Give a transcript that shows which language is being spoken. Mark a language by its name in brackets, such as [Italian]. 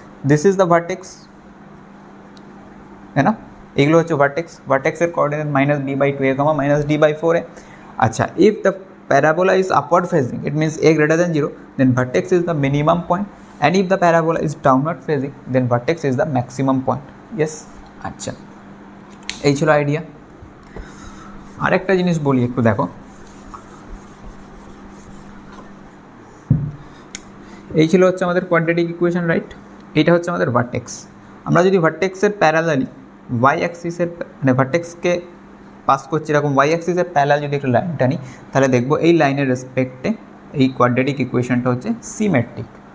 [English] This is the vertex, [Hindi] है ना, [Bangla] এগুলো হচ্ছে ভার্টেক্সের coordinate minus b by 2a comma minus d by 4a। [English] আচ্ছা, if the parabola is upward facing, it means a greater than 0, then vertex is the minimum point, and if the parabola is downward facing, then vertex is the maximum point, yes. [Bangla] আচ্ছা, এই ছিল idea. আরেকটা জিনিস বলি একটু দেখো, এই ছিল হচ্ছে আমাদের কোয়াড্রেটিক ইকুয়েশন, রাইট? এইটা হচ্ছে আমাদের ভার্টেক্স। আমরা যদি ভার্টেক্সের প্যারালালি ওয়াই অ্যাক্সিসের মানে ভার্টেক্সকে পাস করছি এরকম ওয়াই অ্যাক্সিসের প্যারালাল যদি একটু লাইন টানি, তাহলে দেখবো এই লাইনের রেসপেক্টে এই কোয়াড্রেটিক ইকুয়েশনটা হচ্ছে সিমেট্রিক।